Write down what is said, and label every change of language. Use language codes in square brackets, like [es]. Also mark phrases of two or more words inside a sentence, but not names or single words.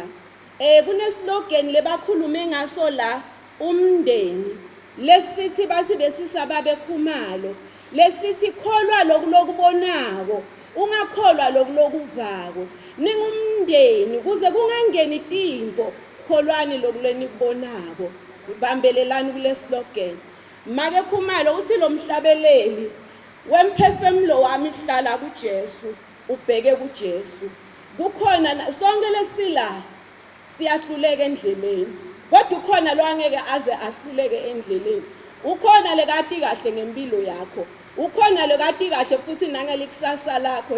[ss] Kuneslogan lebakhulume ngaso la umndeni lesithi bathi besisa babe Khumalo lesithi kholwa lokubonako ungakholwa lokuvako ningumndeni kuze kungangeni itimvo kholwani lokulenikubonako ubambelelani kule slogan. Make Khumalo uthi lo mhlabeleli wemphefumulo wami hlala kuJesu ubheke kuJesu. Kukhona sonke lesila siyahluleka endleleni kodwa ukhona lo angeke aze ahluleke endleleni. Ukhona lekati kahle ngempilo yakho, ukhona lekati kahle futhi nangelikusasa lakho.